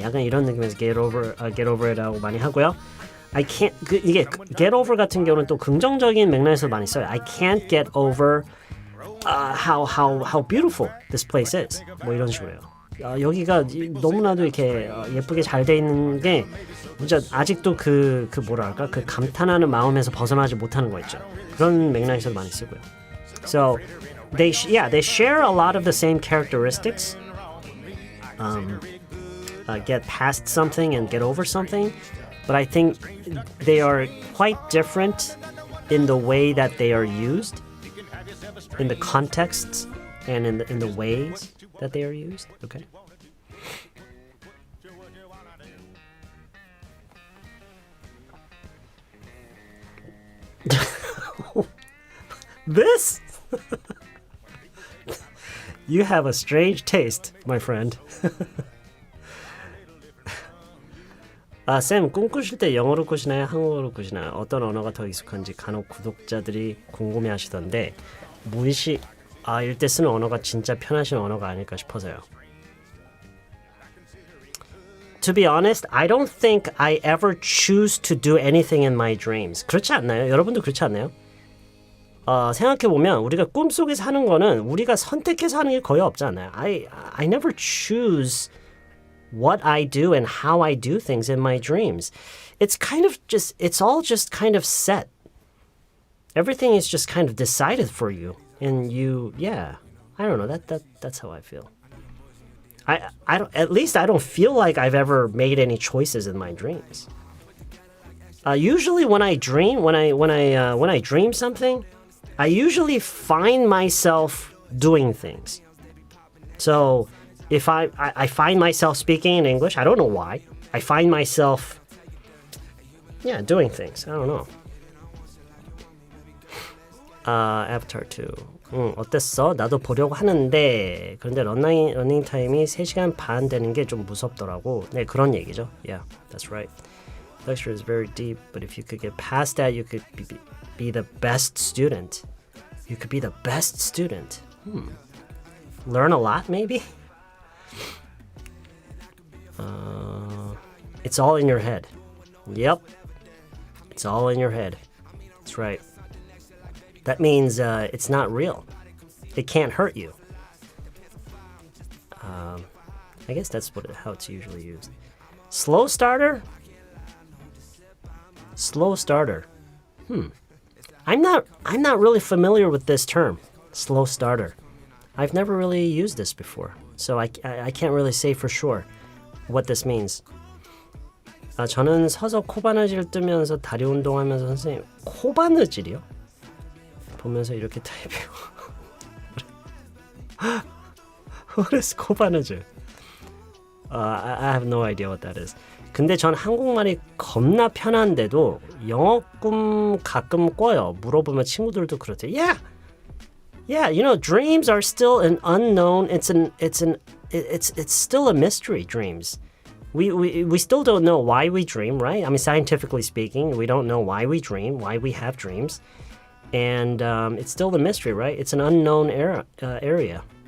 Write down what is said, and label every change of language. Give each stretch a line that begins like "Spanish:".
Korean: 약간 이런 느낌에서
English: get over it
Korean: 라고 많이 하고요.
English: I can't
Korean: 이게 get over 같은 경우는 또 긍정적인 맥락에서 많이 써요.
English: I can't get over how beautiful this place is.
Korean: 뭐 이런 식으로요. 여기가 너무나도 이렇게 예쁘게 잘 돼 있는 게 진짜 아직도 그 뭐랄까 그 감탄하는 마음에서 벗어나지 못하는 거 있죠. 그런 맥락에서 많이 쓰고요.
English: So they share a lot of the same characteristics. Get past something and get over something, but I think they are quite different in the way that they are used, in the contexts, and in the ways that they are used. Okay. This? You have a strange taste, my friend.
Korean: 쌤 꿈꾸실 때 영어로 꾸시나요? 한국어로 꾸시나요? 어떤 언어가 더 익숙한지 간혹 구독자들이 궁금해하시던데 무의식 일때 쓰는 언어가 진짜 편하신 언어가 아닐까 싶어서요.
English: To be honest, I don't think I ever choose to do anything in my dreams.
Korean: 그렇지 않나요? 여러분도 그렇지 않나요? 생각해보면 우리가 꿈속에서 하는 거는 우리가 선택해서 하는 게 거의 없지 않나요?
English: I never choose what I do and how I do things in my dreams. It's all just kind of set. Everything is just kind of decided for you. And I don't know, that's how I feel. At least I don't feel like I've ever made any choices in my dreams. Usually when I dream, when I dream something, I usually find myself doing things. So if I find myself speaking in English, I don't know why. I find myself, doing things. I don't know.
Korean: Avatar 2. 어땠어? 나도 보려고 하는데 그런데 러닝 타임이 3시간 반 되는 게 좀 무섭더라고. 네, 그런 얘기죠.
English: Yeah, that's right. Lecture is very deep, but if you could get past that, you could be the best student. You could be the best student. Learn a lot, maybe? It's all in your head. Yep. It's all in your head. That's right. That means it's not real. It can't hurt you. I guess that's how it's usually used. Slow starter? Slow starter. I'm not really familiar with this term. Slow starter. I've never really used this before. So I can't really say for sure what this means.
Korean: 저는 서서 코바느질 뜨면서 다리 운동하면서 선생님 코바느질이요? 보면서 이렇게 타입해요.
English: What is 코바느질? I have no idea what that is.
Korean: 근데 전 한국말이 겁나 편한데도 영어 꿈 가끔 꿔요. 물어보면 친구들도 그렇대.
English: Yeah, you know, dreams are still an unknown. It's still a mystery. Dreams. We still don't know why we dream, right? I mean, scientifically speaking, we don't know why we dream, why we have dreams. And it's still the mystery, right? It's an unknown area.